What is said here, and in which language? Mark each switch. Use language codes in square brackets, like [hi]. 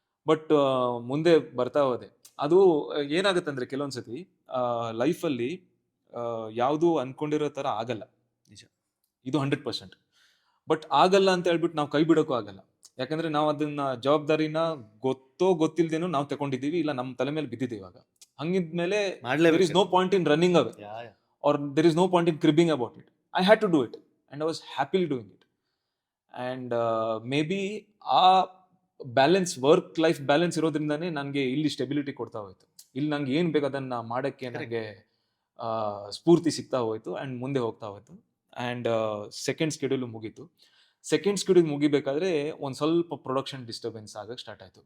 [kn] But ಮುಂದೆ ಬರ್ತಾ ಹೋದೆ. ಅದು ಏನಾಗುತ್ತೆ ಅಂದರೆ ಕೆಲವೊಂದ್ಸತಿ ಲೈಫಲ್ಲಿ ಯಾವುದು ಅಂದ್ಕೊಂಡಿರೋ ಥರ ಆಗಲ್ಲ. ನಿಜ, ಇದು 100%. ಬಟ್ ಆಗಲ್ಲ ಅಂತ ಹೇಳ್ಬಿಟ್ಟು ನಾವು ಕೈ ಬಿಡೋಕ್ಕೂ ಆಗಲ್ಲ. ಯಾಕಂದ್ರೆ ನಾವು ಅದನ್ನ ಜವಾಬ್ದಾರಿನ ಗೊತ್ತಿಲ್ದೇನೋ ನಾವು ತಗೊಂಡಿದ್ದೀವಿ, ಇಲ್ಲ ನಮ್ಮ ತಲೆ ಮೇಲೆ ಬಿದ್ದಿದ್ದೀವಿ. ಇವಾಗ ಹಂಗಿದ್ಮೇಲೆ [en] there is no point in running away, or there is no point in cribbing about it. I had to do it and I was happily doing it. And maybe [kn] ಆ ಬ್ಯಾಲೆನ್ಸ್, ವರ್ಕ್ ಲೈಫ್ ಬ್ಯಾಲೆನ್ಸ್ ಇರೋದ್ರಿಂದಾನೇ ನನಗೆ ಇಲ್ಲಿ stability ಕೊಡ್ತಾ ಹೋಯ್ತು. ಇಲ್ಲಿ ನಂಗೆ ಏನು ಬೇಕು ಅದನ್ನ ಮಾಡೋಕ್ಕೆ ನನಗೆ ಸ್ಫೂರ್ತಿ ಸಿಗ್ತಾ ಹೋಯ್ತು ಆ್ಯಂಡ್ ಮುಂದೆ ಹೋಗ್ತಾ ಹೋಯ್ತು. ಆ್ಯಂಡ್ ಸೆಕೆಂಡ್ ಸ್ಕೆಡ್ಯೂಲ್ ಮುಗೀತು. ಸೆಕೆಂಡ್ ಸ್ಕೆಡ್ಯೂಲ್ ಮುಗಿಬೇಕಾದ್ರೆ ಒಂದು ಸ್ವಲ್ಪ ಪ್ರೊಡಕ್ಷನ್ ಡಿಸ್ಟರ್ಬೆನ್ಸ್ ಆಗಕ್ಕೆ ಸ್ಟಾರ್ಟ್ ಆಯಿತು.